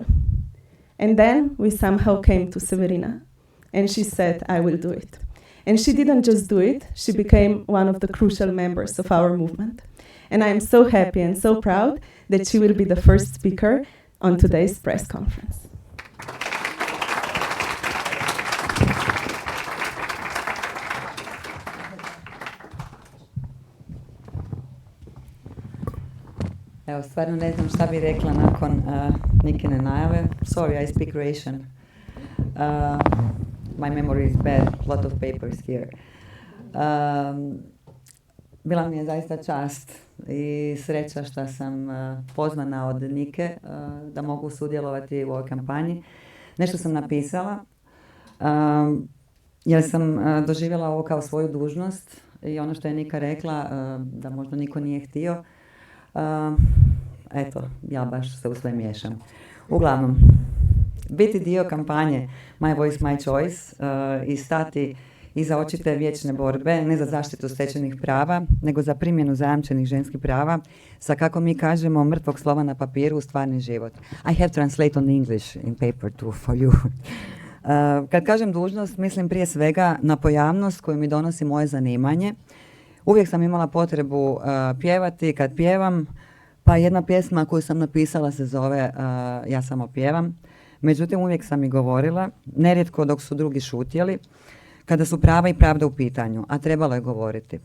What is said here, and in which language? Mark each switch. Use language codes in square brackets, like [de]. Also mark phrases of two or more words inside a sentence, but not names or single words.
[en] And then we somehow came to Sabrina, and she said, I will do it. And she didn't just do it, she became one of the crucial members of our movement. And I am so happy and so proud that she will be the first speaker on today's press conference. [hr] Evo, stvarno ne znam šta bi rekla nakon Nikine najave. [en] Sorry, I speak Russian. My memory is bad, lot of papers here. [hr] Bila mi je zaista čast i sreća što sam pozvana od Nike da mogu sudjelovati u ovoj kampanji. Nešto sam napisala jer sam doživjela ovo kao svoju dužnost i ono što je Nika rekla da možda niko nije htio. Eto, ja baš se u sve miješam. Uglavnom, biti dio kampanje My Voice, My Choice i stati iza očite vječne borbe, ne za zaštitu stečenih prava, nego za primjenu zajamčenih ženskih prava, sa kako mi kažemo mrtvog slova na papiru u stvarni život. [en] I have translate on English in paper too for you. [hr] Kad kažem dužnost, mislim prije svega na pojavnost koju mi donosi moje zanimanje. Uvijek sam imala potrebu pjevati kad pjevam, pa jedna pjesma koju sam napisala se zove Ja samo pjevam. Međutim, uvijek sam i govorila, nerijetko dok su drugi šutjeli, kada su prava i pravda u pitanju, a trebalo je govoriti.